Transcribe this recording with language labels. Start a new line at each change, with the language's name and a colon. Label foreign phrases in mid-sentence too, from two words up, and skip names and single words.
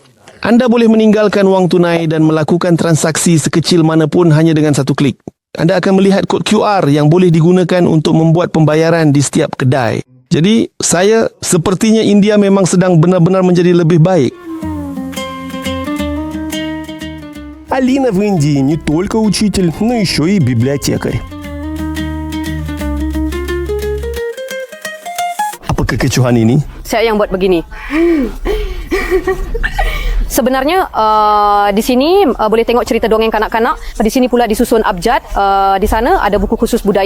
Malay: Anda boleh meninggalkan wang tunai dan melakukan transaksi sekecil manapun hanya dengan satu klik. Anda akan melihat kod QR yang boleh digunakan untuk membuat pembayaran di setiap kedai. Jadi, sepertinya India memang sedang benar-benar menjadi lebih baik.
Russian: Alina в Индии не только учитель, но еще и библиотекарь.
Malay: Apa kekecohan ini? Saya yang buat begini. Sebenarnya di sini boleh tengok cerita dongeng kanak-kanak. Di sini pula disusun abjad. Di sana ada buku khusus budaya.